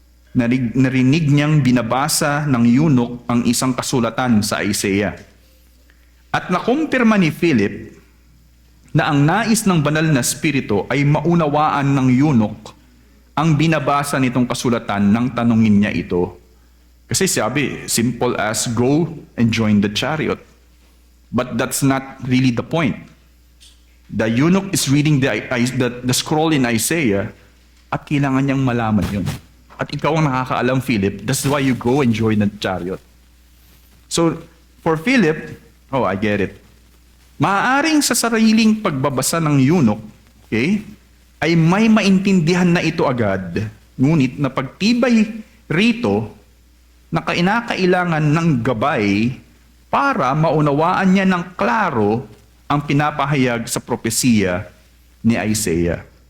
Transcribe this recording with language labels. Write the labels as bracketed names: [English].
[Filipino] Narinig niyang binabasa ng eunuch ang isang kasulatan sa Isaiah. At nakumpirma ni Philip na ang nais ng banal na spirito ay maunawaan ng eunuch ang binabasa nitong kasulatan nang tanungin niya ito. Kasi sabi, [English] simple as go and join the chariot. But that's not really the point. The eunuch is reading the scroll in Isaiah [Filipino] at kailangan niyang malaman yun. At ikaw ang nakakaalam, [English] Philip. That's why you go and join the chariot. So, for Philip, I get it. [Filipino] Maaaring sa sariling pagbabasa ng eunuch, okay, ay may maintindihan na ito agad. Ngunit na pagtibay rito na kinakailangan ng gabay para maunawaan niya ng klaro ang pinapahayag sa propesiya ni Isaiah.